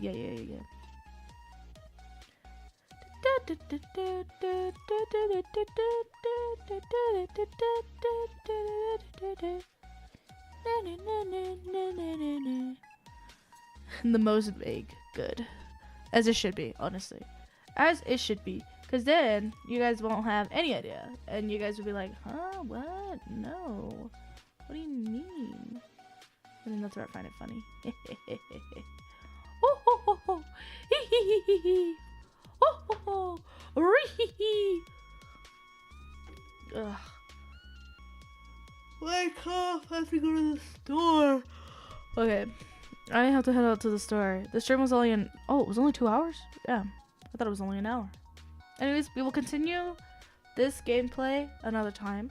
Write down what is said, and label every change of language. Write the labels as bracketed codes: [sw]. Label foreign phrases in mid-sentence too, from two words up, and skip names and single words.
[en] Yeah. The most vague. Good. As it should be, honestly. As it should be. Because then you guys won't have any idea. And you guys will be like, huh? What? No. What do you mean? I mean, that's where I find it funny. Oh, ho, ho, ho. Hee, hee, hee, hee. Oh, ho, ho. Ree, hee. Ugh. My cough. I have to go to the store. Okay. I have to head out to the store. The stream was only it was only 2 hours? Yeah. I thought it was only an hour. Anyways, we will continue this gameplay another time.